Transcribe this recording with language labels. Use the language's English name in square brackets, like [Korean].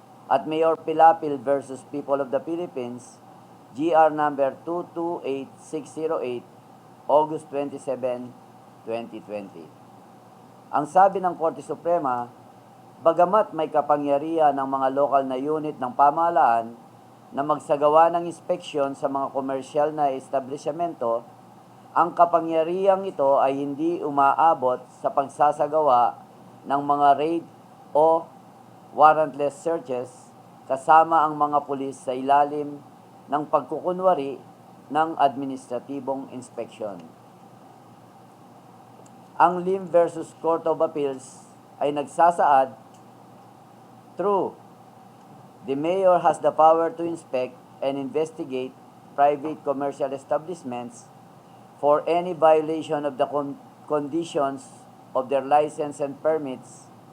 [Filipino] At Mayor Pilapil versus People of the Philippines, GR number 228608, August 27, 2020. Ang sabi ng Korte Suprema, bagamat may kapangyarihan ng mga lokal na unit ng pamahalaan na magsagawa ng inspeksyon sa mga komersyal na establishmento, ang kapangyarihang ito ay hindi umaabot sa pagsasagawa ng mga raid o warrantless searches kasama ang mga pulis sa ilalim ng pagkukunwari ng administratibong inspeksyon. Ang Lim versus Court of Appeals ay nagsasaad, [English] true, the mayor has the power to inspect and investigate private commercial establishments for any violation of the conditions of their license and permits.